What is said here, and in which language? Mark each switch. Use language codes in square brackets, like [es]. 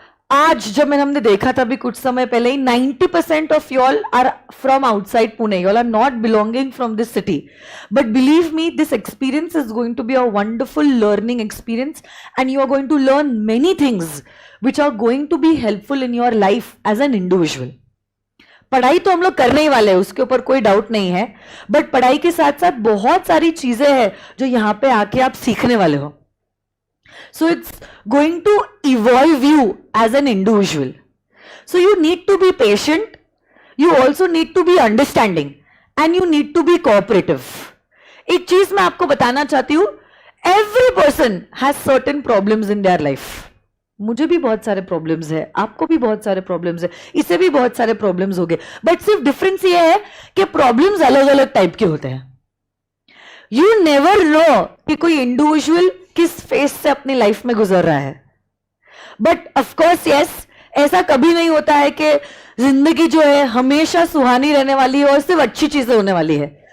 [hi] आज जब हमने देखा था भी कुछ समय पहले ही, [en] 90% of y'all are from outside Pune, y'all are not belonging from this city, but believe me, this experience is going to be a wonderful learning experience, and you are going to learn many things which are going to be helpful in your life as an individual. [hi] पढ़ाई तो हम लोग करने ही वाले हैं, उसके ऊपर कोई डाउट नहीं है, [en] but पढ़ाई [hi] के साथ साथ बहुत सारी चीजें हैं जो यहां पे आके आप सीखने वाले हो। [en] So it's going to evolve you as an individual. So you need to be patient. You also need to be understanding, and you need to be cooperative. [hi] एक चीज मैं आपको बताना चाहती हूं, [en] every person has certain problems in their life. [hi] मुझे भी बहुत सारे प्रॉब्लम्स है, आपको भी बहुत सारे प्रॉब्लम्स है, इसे भी बहुत सारे प्रॉब्लम्स हो गए, बट सिर्फ डिफरेंस ये है कि प्रॉब्लम्स अलग अलग टाइप के होते हैं। [en] you never know [hi] कि कोई इंडिविजुअल किस फेस से अपनी लाइफ में गुजर रहा है, [en] but of course yes, [hi] ऐसा कभी नहीं होता है कि जिंदगी जो है हमेशा सुहानी रहने वाली है और सिर्फ अच्छी चीजें होने वाली है।